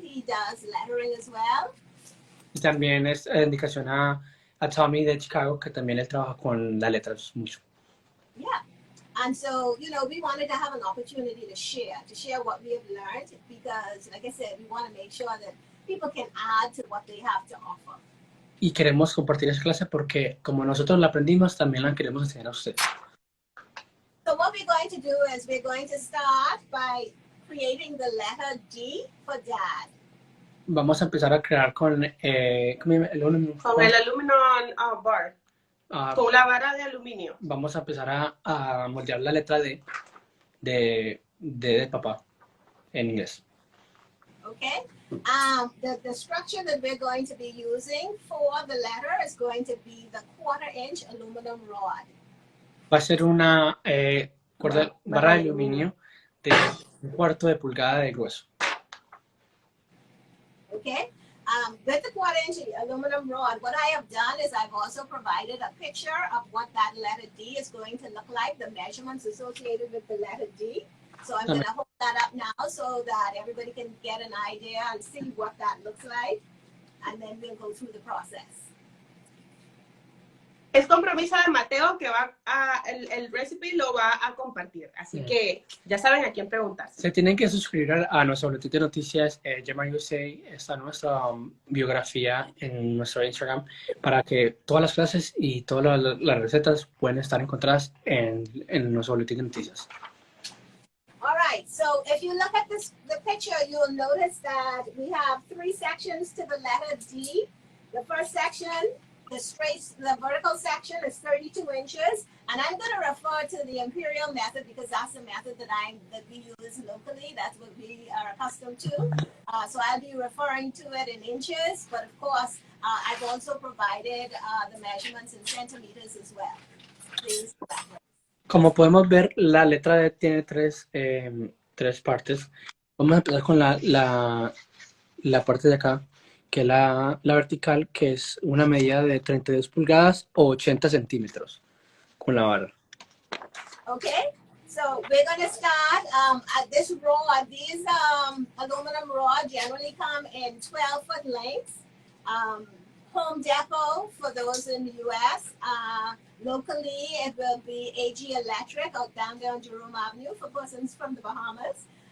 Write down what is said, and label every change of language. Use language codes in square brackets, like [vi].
[en] He does lettering as well. [es] Y también es indicación a Tommy de Chicago, que también él trabaja con las letras mucho. [en] Yeah. And so, we wanted to have an opportunity to share what we have learned because, like I said, we want to make sure that, people can add to what they have to offer. [es] Y queremos compartir esa clase porque como nosotros la aprendimos, también la queremos enseñar a ustedes. [en] So what we're going to do is we're going to start by creating the letter D for dad. [es] Vamos a empezar a crear con Con el aluminum bar. Con la vara de aluminio. Vamos a empezar a moldear la letra D de papá en inglés. [en] Okay. The structure that we're going to be using for the letter is going to be the 1/4-inch aluminum rod. Va a ser una barra de aluminio de 1/4 de pulgada de grueso. Okay. With the 1/4-inch aluminum rod, what I have done is I've also provided a picture of what that letter D is going to look like, the measurements associated with the letter D. So I'm going to hold that up now so that everybody can get an idea and see what that looks like. And then we'll go through the process. [es] Es compromiso de Mateo que el recipe lo va a compartir. Así que ya saben a quién preguntarse. Se tienen que suscribir a nuestro boletín de noticias, Gemar USA. Está nuestra biografía en nuestro Instagram para que todas las clases y todas las recetas pueden estar encontradas en nuestro boletín de noticias. [en] All right, so if you look at the picture, you'll notice that we have 3 sections to the letter D. The first section, the vertical section is 32 inches, and I'm going to refer to the imperial method because that's the method that we use locally. That's what we are accustomed to. So I'll be referring to it in inches, but of course, I've also provided the measurements in centimeters as well. Please. [es] Como podemos ver, la letra D tiene tres partes. Vamos a empezar con la parte de acá, que es la vertical, que es una medida de 32 pulgadas o 80 centímetros con la barra. [en] Okay, so we're going to start at this rod. These aluminum rods generally come in 12-foot lengths. Home Depot for those in the U.S. Locally, it will be AG Electric out down there on Jerome Avenue for persons from the Bahamas.